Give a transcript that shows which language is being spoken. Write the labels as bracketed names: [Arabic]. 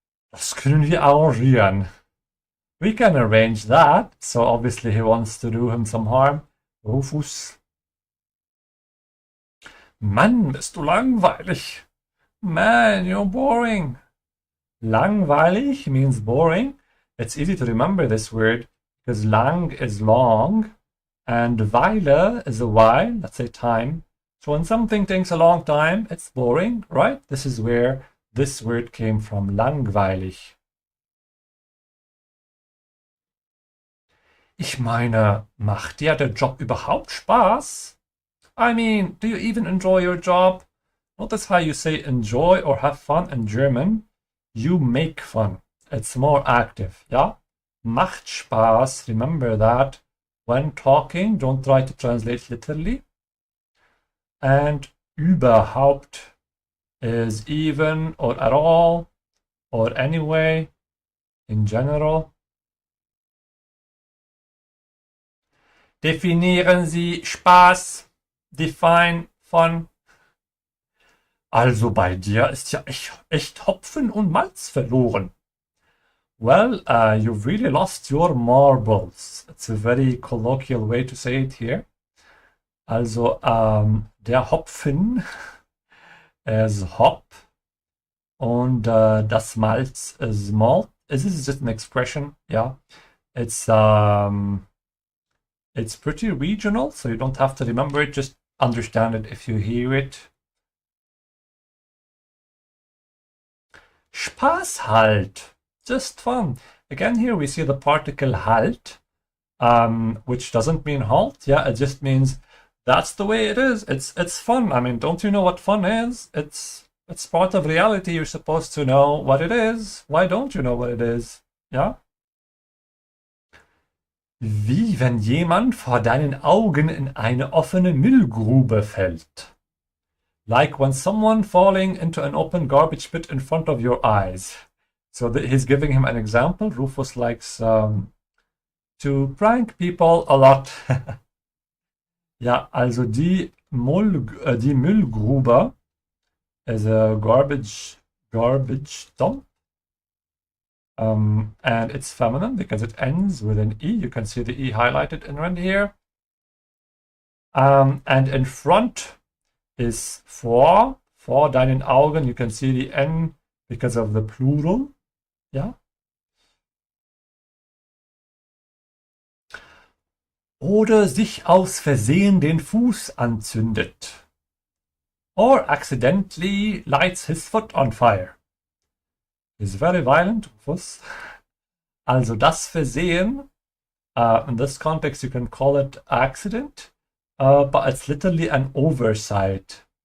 [German] Das können wir arrangieren. [English] We can arrange that. So obviously he wants to do him some harm. Rufus. [German] Mann, bist du langweilig. [English] Man, you're boring. Langweilig means boring. It's easy to remember this word because lang is long and Weile is a while, let's say time. So when something takes a long time, it's boring, right? This is where this word came from, langweilig. [German] Ich meine, macht dir der Job überhaupt Spaß? [English] I mean, do you even enjoy your job? Notice how you say enjoy or have fun in German. You make fun. It's more active, yeah? [German] Macht Spaß, [English] remember that. When talking, don't try to translate literally. And überhaupt is even or at all or anyway, in general. [German] Definieren Sie Spaß. [English] Define fun. [German] Also bei dir ist ja echt Hopfen und Malz verloren. [English] Well, you've really lost your marbles. It's a very colloquial way to say it here. Also der Hopfen is hop [German] und das Malz [English] is malt. This is just an expression, yeah. It's pretty regional, so you don't have to remember it, just understand it if you hear it. [German] Spaß halt, [English] just fun. Again, here we see the particle halt, which doesn't mean halt. Yeah, it just means that's the way it is. It's fun. I mean, don't you know what fun is? It's part of reality. You're supposed to know what it is. Why don't you know what it is? Yeah. [German] Wie wenn jemand vor deinen Augen in eine offene Müllgrube fällt. [English] Like when someone falling into an open garbage pit in front of your eyes. So he's giving him an example. Rufus likes to prank people a lot. Ja, also die Müllgrube is a garbage dump. And it's feminine because it ends with an E. You can see the E highlighted in red here. And in front is [German] vor deinen Augen. [English] You can see the N because of the plural. Yeah. [German] Oder sich aus Versehen den Fuß anzündet. [English] Or accidentally lights his foot on fire. Is very violent, Rufus. [German] Also das Versehen, [English] in this context you can call it accident, but it's literally an oversight.